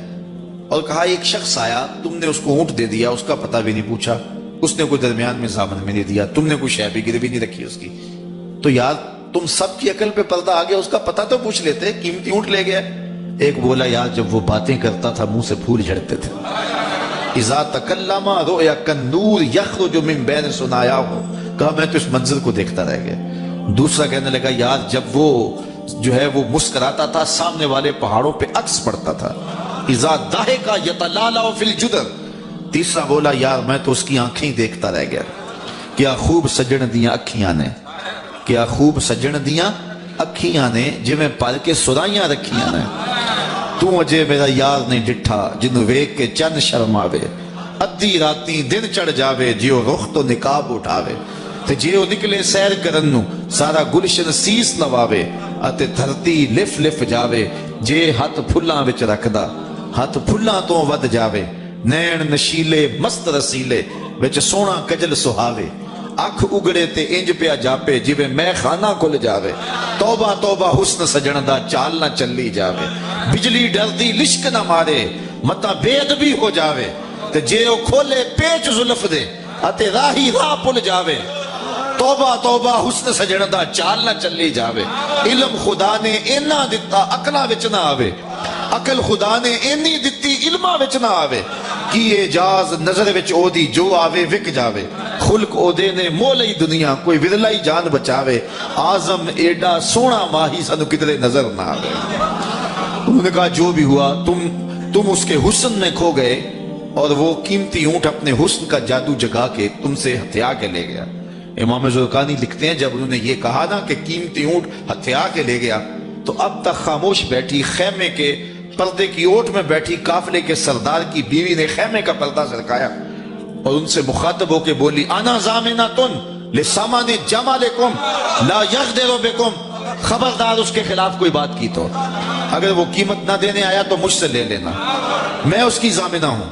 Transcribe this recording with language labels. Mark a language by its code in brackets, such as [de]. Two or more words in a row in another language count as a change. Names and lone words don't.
[ur] اور کہا ایک شخص آیا, تم نے اس کو اونٹ دے دیا, اس کا پتہ بھی نہیں پوچھا, اس نے کوئی درمیان میں ضامن میں نہیں دیا, تم نے کوئی شے بھی گروی نہیں رکھی اس کی, تو یار تم سب کی عقل پہ پردہ آ گیا, اس کا پتہ تو پوچھ لیتے, قیمتی اونٹ لے گیا. ایک بولا یار جب وہ باتیں کرتا تھا منہ سے پھول جھڑتے تھے. [ar] اذا تکلم رؤیا کالنور یخرج من بین ثنایاہ, [ur] کہا میں تو اس منظر کو دیکھتا رہ گیا. دوسرا کہنے لگا یار جب وہ جو ہے وہ مسکراتا تھا سامنے والے پہاڑوں پہ عکس پڑتا تھا. [ar] اذا ضحک یتلالع فی الجدر. [ur] تیسرا بولا یار میں تو اس کی آنکھیں دیکھتا رہ گیا, [pa] کیا خوب سجن دیاں اکھیاں نے, کیا خوب سجن دیاں اکھیاں نے جویں پل کے سرائیاں رکھیاں نے. تو اجے میرا یار نہیں ڈٹھا جنوں ویکھ کے چند شرماوے, ادھی راتی دن چڑھ جاوے جیو رخ تو نقاب اٹھاوے, تے جیو نکلے سیر کرن نو سارا گلشن سیس لواوے, اتے دھرتی لف لف جاوے جے ہاتھ پھلاں وچ رکھدا ہاتھ پھلاں تو ود جاوے, نین نشیلے مست رسیلے وچ سونا کجل سہاوے, اکھ اگڑے تے انج پیا جاپے جویں میں خانہ کھل جاوے, توبہ توبہ حسن سجن دا چال نہ چلی جاوے, بجلی ڈردی لشک نہ مارے متا بے ادبی ہو جاوے, تے جے او کھولے پیچ زلف دے اتے راہی راہ پل جاوے, توبہ توبہ حسن سجن دا چال نہ چلی جاوے. علم خدا نے اینا دتا عقلاں وچ نہ آوے, عقل خدا نے اینی دتی علماں وچ نہ آوے, کی اعجاز نظر وچ او دی جو آوے وک جاوے, خلق او دے نے مولئی دنیا کوئی ورلائی جان بچاوے, اعظم ایڈا سونا ماہی سانو کدھرے نظر نہ آوے. [ur] انہوں نے کہا جو بھی ہوا تم اس کے حسن میں کھو گئے اور وہ قیمتی اونٹ اپنے حسن کا جادو جگا کے تم سے ہتھیا کے لے گیا. امام زرقانی لکھتے ہیں جب انہوں نے یہ کہا نا کہ قیمتی اونٹ ہتھیا کے لے گیا تو اب تک خاموش بیٹھی خیمے کے پردے کی اوٹ میں بیٹھی قافلے کے سردار کی بیوی نے خیمے کا پردہ سرکایا اور ان سے مخاطب ہو کے بولی [ar] انا ضامنۃ لسامان جمالکم لا یغدر بکم, [ur] خبردار اس کے خلاف کوئی بات کی تو اگر وہ قیمت نہ دینے آیا تو مجھ سے لے لینا, میں اس کی ضامنہ ہوں.